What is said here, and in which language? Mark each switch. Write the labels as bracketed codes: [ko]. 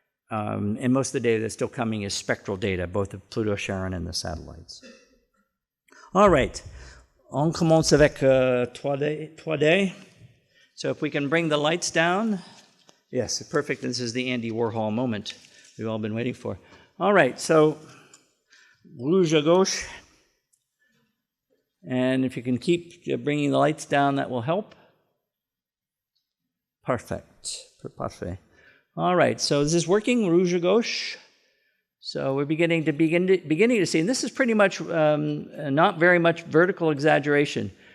[en] And most of the data that's still coming is spectral data, both of Pluto, Charon, and the satellites. All right. [fr] On commence avec 3D. [en] So if we can bring the lights down. Yes, perfect. This is the Andy Warhol moment we've all been waiting for. All right, so [fr] rouge à gauche. [en] And if you can keep bringing the lights down, that will help. Perfect. Parfait. All right, so this is working, [fr] rouge à gauche. [en] So we're beginning to see, and this is pretty much not very much vertical exaggeration.